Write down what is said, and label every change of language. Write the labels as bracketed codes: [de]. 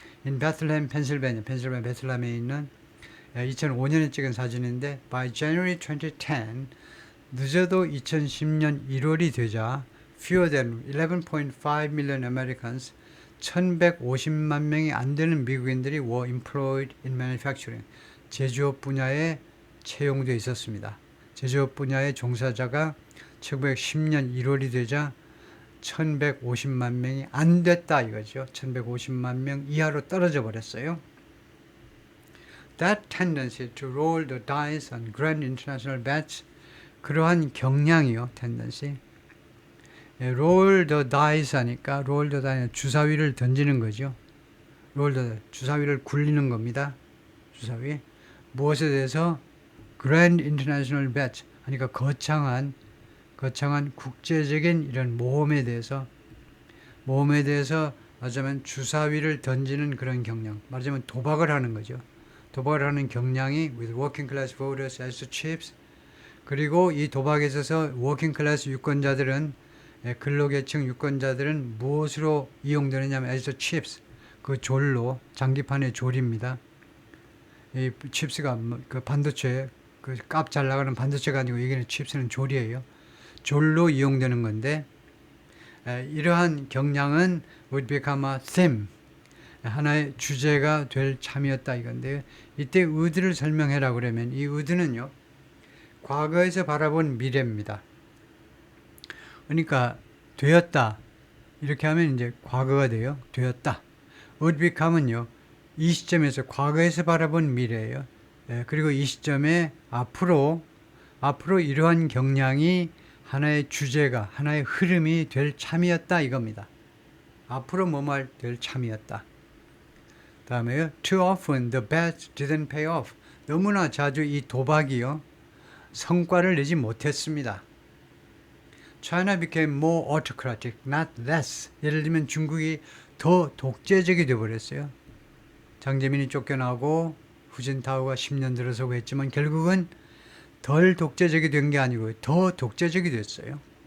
[en] In Bethlehem, Pennsylvania, [ko] 베틀레헴에 있는 2005년에 찍은 사진인데 [en] by January 2010, [ko] 늦어도 2010년 1월이 되자 [en] fewer than 11.5 million Americans, [ko] 1150만 명이 안 되는 미국인들이 [en] were employed in manufacturing, [ko] 제조업 분야에 채용되어 있었습니다. 제조업 분야의 종사자가 1910년 1월이 되자 1150만 명이 안 됐다 이거죠. 1150만 명 이하로 떨어져 버렸어요. [en] That tendency to roll the dice on grand international bets, [ko] 그러한 경향이요. [en] tendency. [ko] roll the dice 하니까 roll the dice, 주사위를 던지는 거죠. roll the dice, 주사위를 굴리는 겁니다. 주사위. 무엇에 대해서? [en] grand international bets, [ko] 그러니까 거창한 국제적인 이런 모험에 대해서 말하자면 주사위를 던지는 그런 경향, 말하자면 도박을 하는 거죠. 도박을 하는 경향이 [en] with working class voters as the chiefs. [ko] 그리고 이 도박에 있어서 working class 유권자들은, 근로계층 유권자들은 무엇으로 이용되느냐면 [en] as the chiefs, [ko] 그 졸로, 장기판의 졸입니다. 이 칩스가 그 반도체, 그 값 잘 나가는 반도체가 아니고 여기는 칩스는 졸이에요. 졸로 이용되는 건데, 이러한 경향은 [en] would become a theme. [ko] 하나의 주제가 될 참이었다 이건데요. 이때 would를 설명해라 그러면 이 would는요, 과거에서 바라본 미래입니다. 그러니까 되었다 이렇게 하면 이제 과거가 돼요. 되었다. would become은요, 이 시점에서 과거에서 바라본 미래예요. 그리고 이 시점에 앞으로 이러한 경향이 하나의 주제가, 하나의 흐름이 될 참이었다 이겁니다. 앞으로 뭐뭐 될 참이었다. 다음에요, [en] too often the bets didn't pay off. [ko] 너무나 자주 이 도박이요, 성과를 내지 못했습니다. [en] China became more autocratic, not less. [ko] 예를 들면 중국이 더 독재적이 되어버렸어요. 장제민이 쫓겨나고 후진타오가 10년 들어서고 했지만 결국은 덜 독재적이 된 게 아니고 더 독재적이 됐어요.